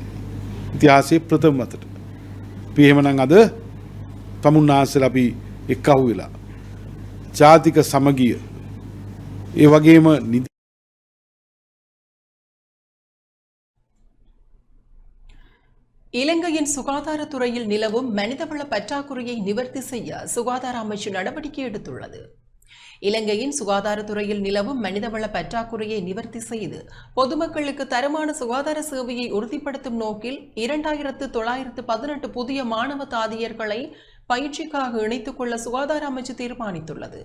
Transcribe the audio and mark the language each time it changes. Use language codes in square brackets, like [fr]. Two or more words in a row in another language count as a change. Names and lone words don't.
[si] ඉතිහාසයේ ප්‍රථම මතට. අපි එහෙමනම් අද තමුන්නාන්සලා අපි එක්කහුව වෙලා ජාතික සමගිය ඒ වගේම [ta] இலங்கையின் சுகாதாரத்துறையில் நிலவும் மனிதவள பற்றாக்குறையை நிவர்த்தி செய்ய சுகாதார அமைச்சு நடவடிக்கை எடுத்துள்ளது. இலங்கையின் சுகாதாரத்துறையில் நிலவும் மனிதவள பற்றாக்குறையை நிவர்த்தி செய்து பொதுமக்களுக்கு தரமான சுகாதார சேவையை உறுதிப்படுத்தும் நோக்கில் 2918 புதிய மாணவ தாதியர்களை பயிற்சிக்காக இணைத்துக் கொள்ள சுகாதார அமைச்சு தீர்மானித்துள்ளது.